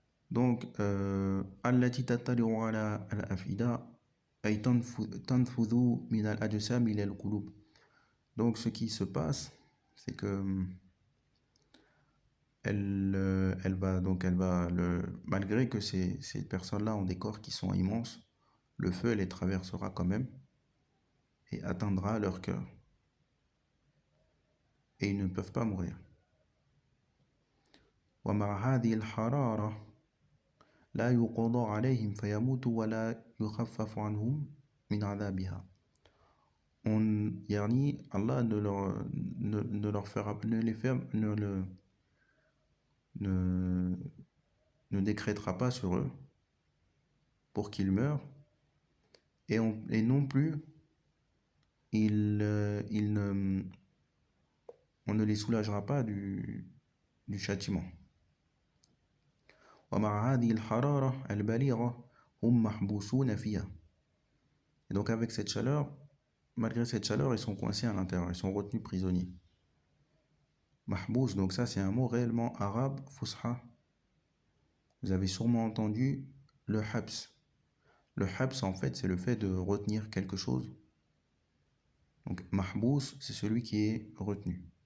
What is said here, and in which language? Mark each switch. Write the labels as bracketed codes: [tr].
[ar] Donc, التي تطلع على الأفئدة أي تنفذ من الأجسام إلى القلوب. [fr] Donc, ce qui se passe, c'est que malgré que ces personnes-là ont des corps qui sont immenses, le feu les traversera quand même et atteindra leur cœur. Et ils ne peuvent pas mourir. [ar] ومع هذه الحرارة لا يقضى عليهم فيموتوا ولا يخفف عنهم من عذابها. [fr] يعني Allah ne leur fera ne décrétera pas sur eux pour qu'ils meurent et non plus on ne les soulagera pas du châtiment. [ar] ومع هذه الحرارة البالغة هم محبوسون فيها. [fr] Et donc avec cette chaleur, malgré cette chaleur, ils sont coincés à l'intérieur, ils sont retenus prisonniers. Mahbous, donc ça c'est un mot réellement arabe, fusha. Vous avez sûrement entendu le habs. Le habs en fait c'est le fait de retenir quelque chose. Donc mahbous c'est celui qui est retenu.